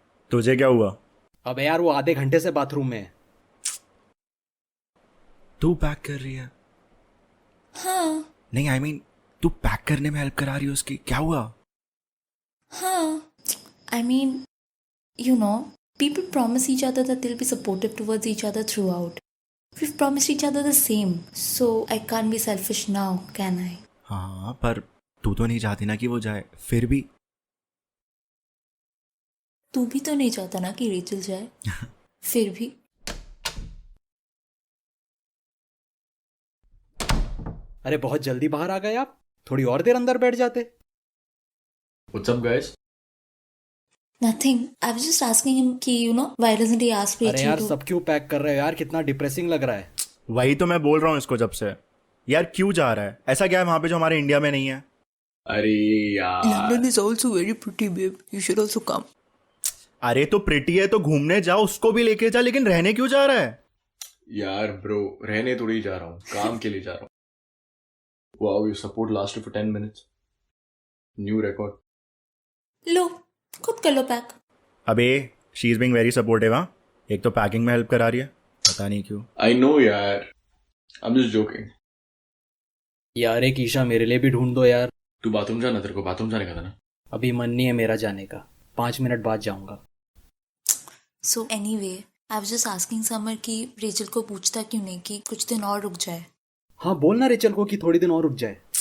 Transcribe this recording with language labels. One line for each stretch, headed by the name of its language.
Hindi: तुझे क्या हुआ? अबे यार वो आधे घंटे से बाथरूम में है। तू पैक कर रही है? हाँ नहीं आई मीन तू पैक करने में हेल्प करा रही है उसकी, क्या हुआ?
English: हाँ I mean, you know, people promise each other that they'll be supportive towards each other throughout. We've promised each other the same, so I can't be selfish now, can I?
Hindi: हाँ पर तू तो नहीं चाहती ना कि वो जाए, फिर भी। तू भी तो नहीं चाहता ना कि रेचल जाए फिर भी। अरे बहुत जल्दी बाहर आ गए आप, थोड़ी और देर अंदर बैठ जाते।
English: What's up guys? Nothing. I was just asking him कि you know why doesn't he ask अरे Rachel
Hindi: यार
English: to?
Hindi: सब क्यों पैक कर रहे हो यार, कितना डिप्रेसिंग लग रहा है। वही तो मैं बोल रहा हूँ इसको जब से। यार क्यों जा रहा है? ऐसा क्या है वहां पे जो हमारे इंडिया में नहीं है? अरे यार
English: London is also very pretty, babe. You should also come.
Hindi: अरे तो प्रिटी है तो घूमने जाओ, उसको भी लेके जा, लेकिन रहने क्यों जा रहा है? यार ब्रो रहने थोड़ी जा रहा हूँ, काम के लिए जा रहा हूँ।
English: Wow, your support lasted for 10 minutes. New record.
Hindi: लो खुद कर लो पैक। अबे
English: She is being very supportive.
Hindi: हाँ एक तो पैकिंग में हेल्प करा रही है, पता नहीं क्यों।
English: I know यार, I'm just joking.
Hindi: यार एक ईशा मेरे लिए भी ढूंढ दो यार। तू बाथरूम जाना, तेरे को बाथरूम जाने का था ना? अभी मन नहीं है मेरा जाने का, 5 मिनट बाद जाऊंगा।
English: So anyway, I was just asking
Hindi: summer कि रेचल को पूछता क्यों नहीं कि कुछ दिन और रुक जाए। हाँ बोलना रेचल को कि थोड़ी दिन और रुक जाए।